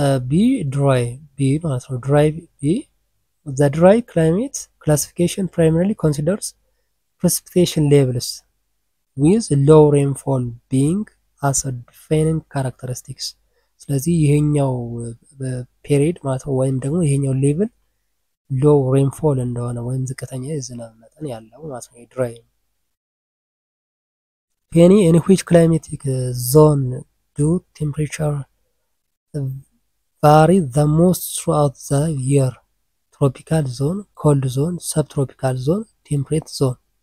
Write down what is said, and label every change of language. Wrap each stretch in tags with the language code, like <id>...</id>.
<en>B. Dry. B</en> <am>ማለት ነው</am> <en>dry B. The dry climate classification primarily considers precipitation levels with low rainfall being as a defining characteristics.</en> <am>ስለዚህ ይሄኛው ፔሪድ ማለት ነው ወይም ደግሞ ይሄኛው ሌቭል low rainfall እንደሆነ ወይም ዝቅተኛ የዝናብ መጠን ያለው ማለት ነው dry.</am> <en>Penny, in which climatic zone do temperature vary the most throughout the year? Tropical zone, cold zone, subtropical zone, temperate zone.</en>